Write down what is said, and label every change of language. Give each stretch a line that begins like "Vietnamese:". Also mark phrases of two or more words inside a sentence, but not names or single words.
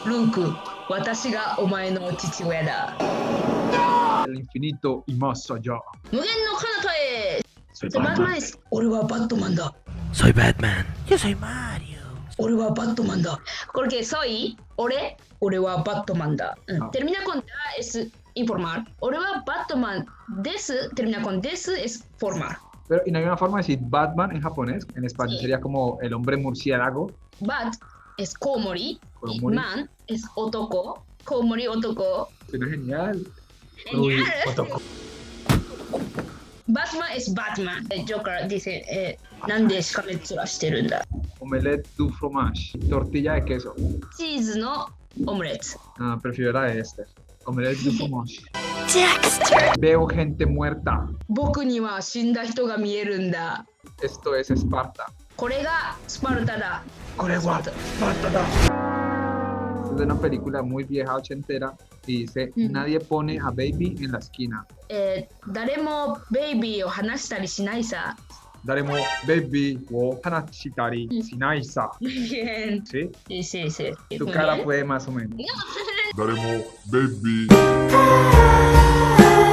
Japanese: ルーク、私がお前の父親だ。
Spanish: El infinito y más allá.
Japanese: 無限の彼方へ。
Spanish: Soy
Japanese: バットマンです。俺はバットマンだ。
Spanish: Soy Batman. Yo soy Mario.
Japanese: 俺はバットマンだ。
Spanish: Porque soy
Japanese: 俺はバットマンだ。
Spanish: Termina con da es informar.
Japanese: 俺はバットマンです。
Spanish: Termina con des es formar. Pero, ¿y no hay una forma de decir Batman en japonés? En español Sí. sería como el hombre murciélago. Bat es komori. Y Komori. man es otoko.
Japanese: 蝙蝠 男.
Spanish: Suena genial. Genial. Otoko. Batman es Batman. Joker dice,
Japanese: なんでしかめっ面してるんだ。
French: Omelette du fromage.
Spanish: Tortilla de queso.
Japanese: チーズのオムレツ。
Spanish: Ah, prefiero la de este.
French: Omelette du fromage.
Spanish: Dexter. Veo gente muerta.
Japanese: 僕には死んだ人が見えるんだ。
Spanish: Esto es Esparta.
Japanese: これがスパルタだ。
Spanish: Esparta da. Es de una película muy vieja, ochentera, y dice, nadie pone a Baby en la esquina.
Japanese: 誰もベイビーを話したりしないさ。誰も ベイビー を 離したり しないさ.
Spanish: Bien. ¿Sí? Sí, sí, sí. Tu Muy cara bien. puede más o menos.
Japanese: 誰も ベイビー.